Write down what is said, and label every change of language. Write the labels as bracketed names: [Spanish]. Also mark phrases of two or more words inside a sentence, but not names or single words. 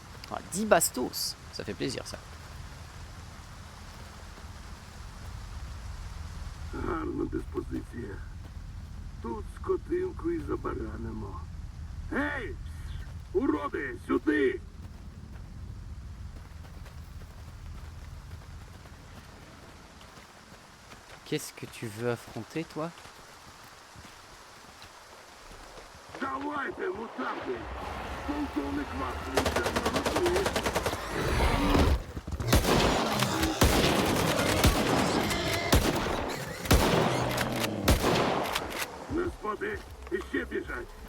[French] Ah, 10 bastos, ça fait plaisir ça. [Ukrainian] Гарна диспозиція. Тут скотинку і забаранимо. Гей! Уроди, сюди! [French] Qu'est-ce que tu veux affronter toi? [Ukrainian] Давайте, мутанти! Полковник вас наготує. Господи, іще біжать!